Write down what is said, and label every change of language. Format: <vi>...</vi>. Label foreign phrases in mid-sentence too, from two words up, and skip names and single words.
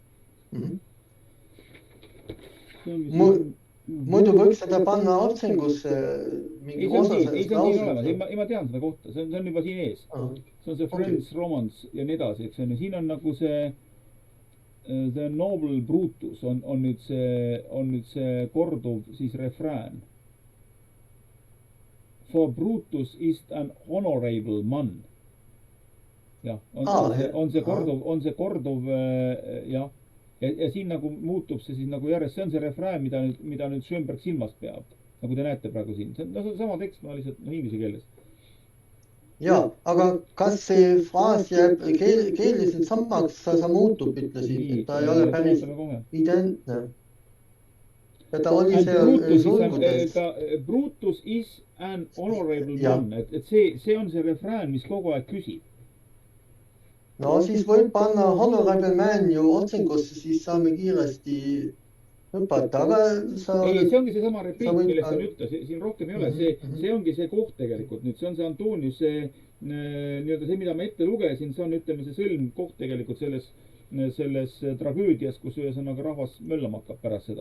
<et>Muidu võiks seda panna otsingusse mingi osa sellest lausest. Ei, ma tean seda kohta, see on juba siin ees. See on see</et> <en>Friends Romance</en> <et>ja nii edasi, eks on. Siin on nagu see</et> <en>The Noble Brutus</en> <et>on nüüd see korduv siis refrään.</et> <en>For Brutus is an honorable man.</en> <et>jah, on see korduv jah. Ja siin nagu muutub see siis nagu järjest, see on see refrään, mida nüüd Schönberg silmas peab. Nagu te näete praegu siin. See on sama tekst, ma lihtsalt inglise keeles. Ja, aga kas see fraas jääb keeleliselt samaks, sa muutub, ütlesid, et ta ei ole päris identne. Ja ta oli seal sulgudes.</et> <en>Brutus is an honorable man,</en> <et>et see on see refrään, mis kogu aeg küsib. No siis võib panna</et> <en>honorable man</en> <et>ju otsingusse, siis saame kiiresti hüpata, aga ei, see ongi see sama repliik, millest ta ütles, siin rohkem ei ole, see ongi see koht tegelikult nüüd, see on see Antonius, nii-öelda see, mida ma ette lugesin, see on, ütleme, see sõlmkoht tegelikult selles tragöödias, kus ühesõnaga rahvas möllama hakkab pärast seda.</et>